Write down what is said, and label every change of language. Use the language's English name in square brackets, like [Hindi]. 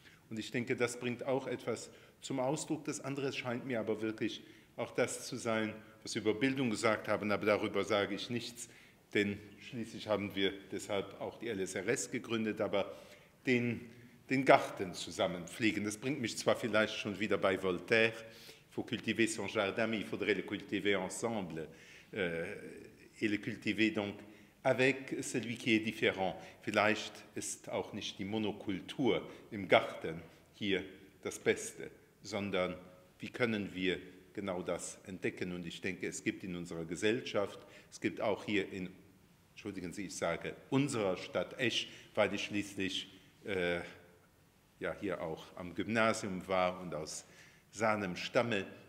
[German] Und ich denke, das bringt auch etwas zum Ausdruck. Das andere scheint mir aber wirklich auch das zu sein, was wir über Bildung gesagt haben, aber darüber sage ich nichts, denn schließlich haben wir deshalb auch die LSRS gegründet, aber den Garten zusammen pflegen. Das bringt mich zwar vielleicht schon wieder bei Voltaire, [French] il faut cultiver son jardin, mais il faudrait le cultiver ensemble et le cultiver donc avec celui qui est différent. [German] Vielleicht ist auch nicht die Monokultur im Garten hier das Beste, sondern wie können wir genau das entdecken? Und ich denke, es gibt in unserer Gesellschaft, es gibt auch hier in, entschuldigen Sie, ich sage unserer Stadt Esch, weil ich schließlich ja hier auch am Gymnasium war und aus Sahnem stamme.